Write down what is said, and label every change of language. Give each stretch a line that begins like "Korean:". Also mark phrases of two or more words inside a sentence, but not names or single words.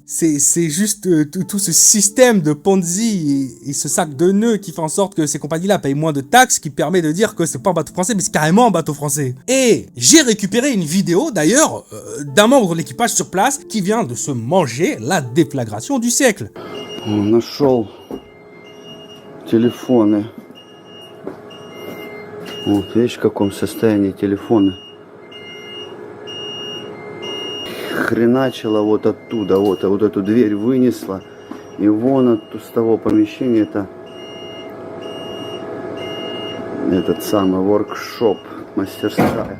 French: C'est juste tout ce système de Ponzi et ce sac de nœuds qui fait en sorte que ces compagnies-là payent moins de taxes, qui permet de dire que c'est pas un bateau français, mais c'est carrément un bateau français. Et j'ai récupéré une vidéo, d'ailleurs, d'un membre de l'équipage sur place qui vient de se manger la déflagration du siècle.
Russian: On нашел телефоны. Вот, видишь, в каком состоянии телефоны. Хреначила вот оттуда, вот эту дверь вынесла. И вон с того помещения этот самый воркшоп, мастерская.